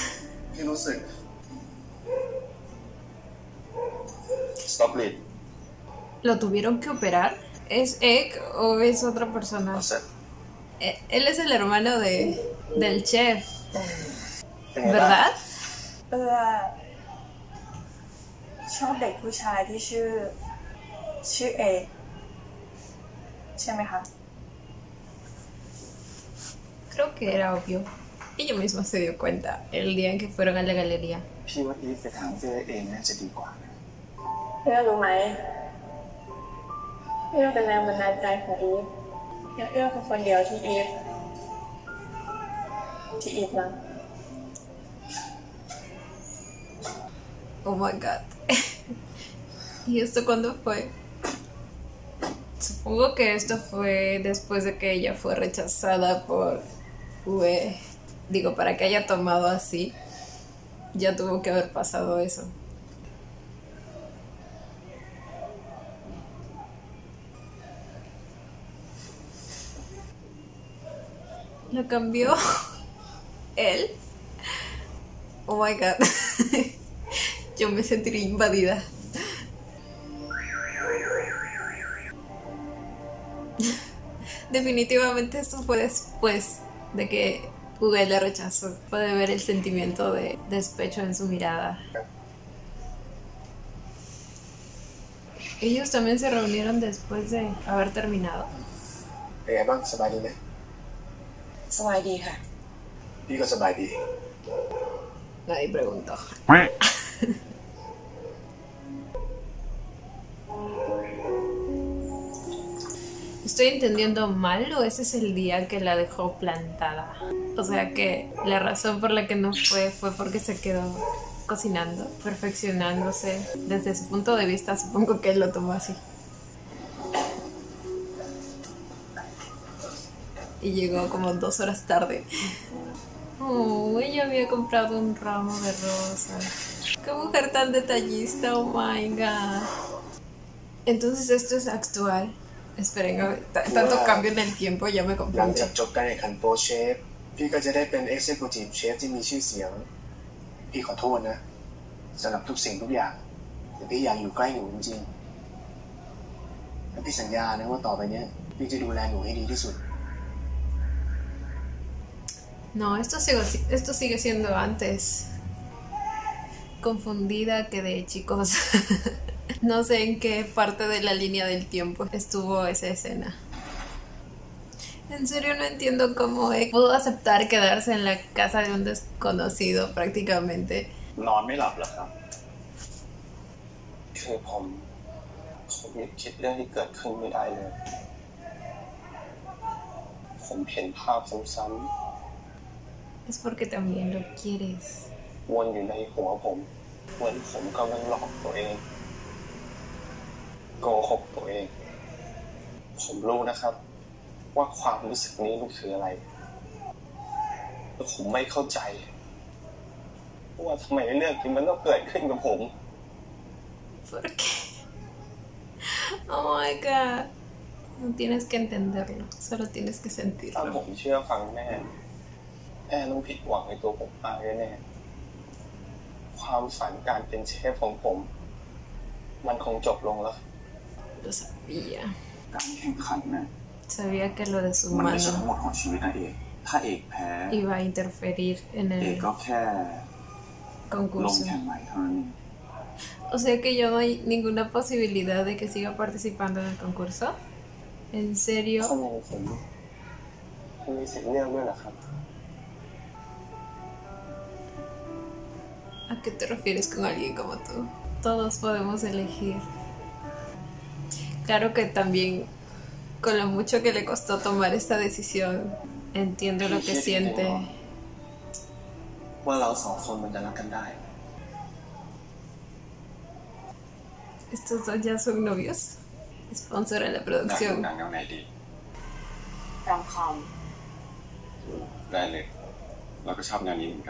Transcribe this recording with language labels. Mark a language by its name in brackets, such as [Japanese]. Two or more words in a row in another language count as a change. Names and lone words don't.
[Spanish] ¿Lo tuvieron que operar? ¿Es Egg o es otra persona? No sé. Él es el hermano del chef, ¿verdad? [Thai] ชื่อเอใช่ไหมคะ [Spanish] Creo que era obvio. Ella misma se dio cuenta el día en que fueron a la galería. [Thai] พี่ว่าอีฟไปถามเจ้เองน่าจะดีกว่า เอื้อรู้ไหมเอื้อเป็นแรงบันดาลใจของอีฟเอื้อคือคนเดียวที่อีฟรัก [English] Oh my god. [Spanish] ¿Y esto cuándo fue? Supongo que esto fue después de que ella fue rechazada por Ue. Digo, para que haya tomado así, ya tuvo que haber pasado eso. ¿Lo cambió él? Oh my god. Yo me sentiría invadida. Definitivamente esto fue después de que Ue le rechazó. Puede ver el sentimiento de despecho en su mirada. Ellos también se reunieron después de haber terminado. [Thai] เป็นไงบ้างสบายดีไหม สบายดีค่ะ พี่ก็สบายดี [Spanish] Nadie preguntó. ¿Estoy entendiendo mal o ese es el día que la dejó plantada? O sea que la razón por la que no fue porque se quedó cocinando, perfeccionándose. Desde su punto de vista supongo que él lo tomó así. Y llegó como 2 horas tarde. Oh, ella había comprado un ramo de rosas. ¡Qué mujer tan detallista! Oh my god. Entonces esto es actual. Esperen, tanto cambio en el tiempo, ya me [Thai] หลัง [Spanish] comprendí. [Thai] จากจบการแข่งขันโปรเชฟพี่ก็จะได้เป็น [English] Executive Chef [Thai] ที่มีชื่อเสียงพี่ขอโทษนะสำหรับทุกสิ่งทุกอย่างแต่พี่อยากอยู่ใกล้หนูจริงๆและพี่สัญญานะว่าต่อไปเนี้ยพี่จะดูแลหนูให้ดีที่สุด [Spanish] No, esto sigue siendo antes. Confundida quedé, chicos. No sé en qué parte de la línea del tiempo estuvo esa escena. En serio no entiendo cómo pudo aceptar quedarse en la casa de un desconocido prácticamente. [Thai] นอนไม่หลับเหรอครับคือผมหยุดคิดเรื่องที่เกิดขึ้นไม่ได้เลยผมเห็นภาพซ้ำ [Spanish] Es porque también lo quieres [Thai] ๆวนอยู่ในหัวผมเหมือนผมกำลังหลอกตัวเองโกหกตัวเองผมรู้นะครับว่าความรู้สึกนี้มันคืออะไรแต่ผมไม่เข้าใจว่าทำไมเรื่องนี้มันต้องเกิดขึ้นกับผม [Spanish] ¿Por qué? [English] Oh my god. [Spanish] No tienes que entenderlo, solo tienes que [Thai] ถ้า [Spanish] sentirlo. [Thai] ผมเชื่อฟังแม่ต้องผิดหวังในตัวผมมากแน่ๆความฝันการเป็นเชฟของผมมันคงจบลงแล้ว [Spanish] Lo sabía. [Thai] การแข่งขันนะ [Spanish] Sabía que lo de su [Thai] มันไม่ใช่ทั้ง [Spanish] mano [Thai] หมดของชีวิตนะเอกถ้าเอกแพ้ [Spanish] iba a interferir en [Thai] เอก [Spanish] el [Thai] ก็แค่ลง [Spanish] concurso. [Thai] แข่งใหม่เท่านั้น [Spanish] O sea que yo no hay ninguna posibilidad de que siga participando en el concurso. ¿En [Thai] ทำ [Spanish] serio? [Thai] ไมผมมีสิทธิ์เลือกด้วยเหรอครับ [Spanish] ¿A qué te refieres con alguien como tú? Todos podemos elegir. Claro que también, con lo mucho que le costó tomar esta decisión, entiendo lo que siente. [Thai] ว่าเราสองคนมันจะรักกันได้ [Spanish] Estos dos ya son novios. Sponsor en la [Thai] อยากดู [Spanish] producción. [Thai] หนังแนวไหนดี รอมคอม ได้เลย เราก็ชอบแนวนี้เหมือนกัน